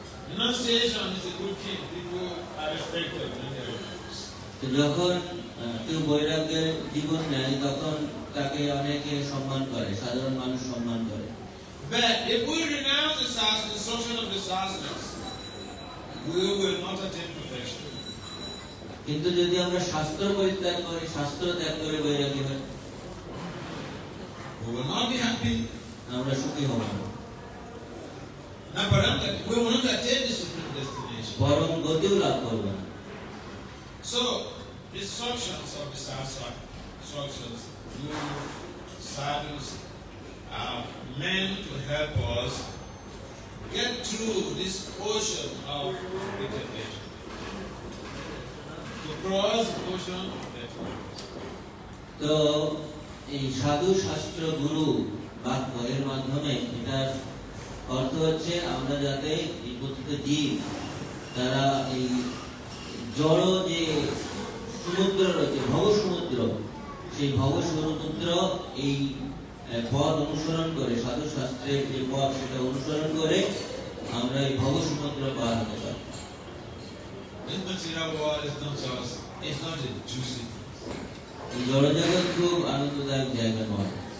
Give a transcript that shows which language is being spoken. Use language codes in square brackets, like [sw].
[en] Renunciation is a good thing. People are respected when they renounce. [bn] যখন কেউ বৈরাগ্যের জীবন নেয় তখন তাকে অনেকে সম্মান করে, সাধারণ মানুষ সম্মান করে। [en] But if we renounce the instruction of the Shastras, we will not attain perfection. [bn] কিন্তু যদি আমরা শাস্ত্র পরিত্যাগ করি, শাস্ত্র ত্যাগ করে বৈরাগী হই, [en] We will not be happy. [bn] আমরা সুখী হব না, [en] We will not attain the supreme destination. [bn] পরম গতিও লাভ করব না। [en] So, the instructions of the Shastra, instructions, Guru, sadhus, are meant to help us get through this ocean of depravation. To cross the ocean of depravation. [bn] তো এই সাধু শাস্ত্র গুরু বাক্য এর মাধ্যমে এটার অর্থ হচ্ছে আমরা যাতে এই প্রত্যেকটা জীব তারা এই জড় যে সমুদ্র রয়েছে ভব সমুদ্র, সেই ভব সমুদ্র এই পথ অনুসরণ করে, সাধু শাস্ত্রের যে পথ সেটা অনুসরণ করে আমরা এই ভব সমুদ্র পার হতে পারি। [en] This material world is not just, it's not a juicy. [bn] এই জড়জগৎ খুব আনন্দদায়ক জায়গা নয়।